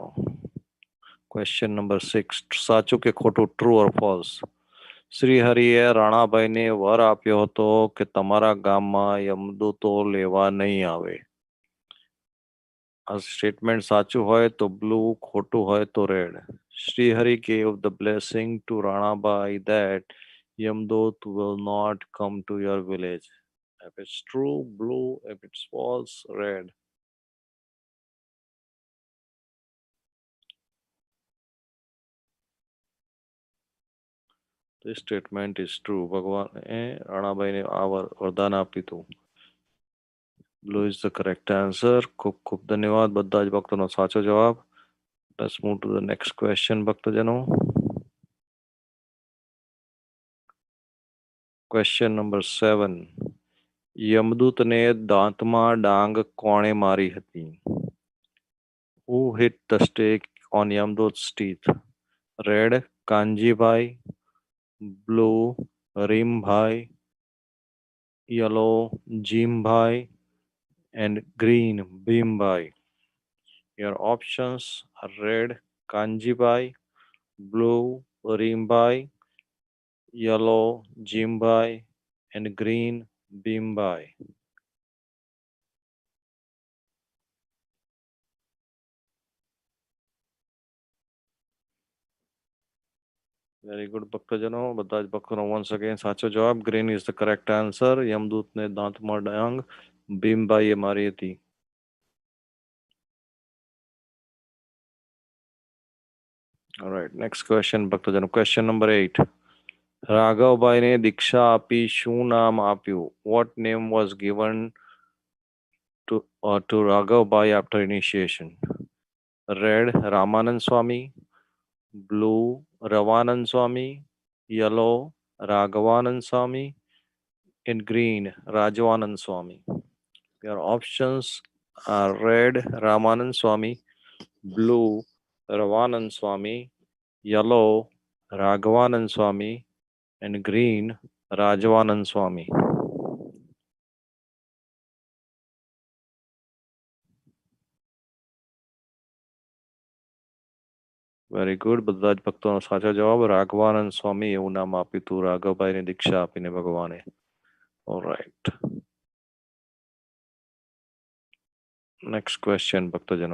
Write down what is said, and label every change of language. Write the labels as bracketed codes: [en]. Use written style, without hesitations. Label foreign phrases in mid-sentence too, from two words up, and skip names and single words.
[en] Question number 6. [gu] સાચું કે ખોટું, [en] true or false? [gu] શ્રીહરિએ રાણાભાઈને વર આપ્યો હતો કે તમારા ગામમાં યમદૂતો લેવા નહીં આવે. આ સ્ટેટમેન્ટ સાચું હોય તો બ્લુ, ખોટું હોય તો રેડ. [en] Srihari gave the blessing to Ranabai that Yamdut will not come to your village. If it's true, blue. If it's false, red. This statement is true. [gu] ભગવાને રાણાભાઈને આ વરદાન આપ્યું હતું. [en] Blue is the correct answer. [gu] ખૂબ ખૂબ ધન્યવાદ બધા જ ભક્તોનો સાચો જવાબ. [en] Let's move to the next question ભક્તજનો. Question number 7. [gu] યમદૂતને દાંતમાં ડાંગ કોણે મારી હતી? [en] Who hit the stake on Yamdut's teeth? Red, Kanjibhai. Blue, Rimbhai. Yellow, Jimbhai. And green, Bhimbai. Your options are red, Kanjibhai. Blue, Rimbai. Yellow, Jimbai. And green, Bhimbai. very good ભક્તજનો. [gu] બધા જ ભક્તોનો [en] once again [gu] સાચો જવાબ. [en] Green is the correct answer. [gu] યમદૂતને દાંતમાં ડાંગ ભીમભાઈએ મારી હતી. [en] Alright, next question ભક્તજનો. Question number 8. [gu] રાઘવભાઈને દીક્ષા આપી શું નામ આપ્યું? [en] What name was given to Raghavbhai after initiation? Red, Ramanand Swami. Blue, Ravanand Swami. Yellow, Raghavanand Swami. And green, Rajavanand Swami. Your options are red, Ramanand Swami. Blue, Ravanand Swami. Yellow, Raghavanand Swami. And green, Rajavanand Swami. Very good. [gu] બધા જ ભક્તોનો સાચો જવાબ. રાઘવાનંદ સ્વામી એવું નામ આપ્યું હતું રાઘવભાઈને દીક્ષા આપીને ભગવાને. [en] Alright. Next question ભક્તજનો.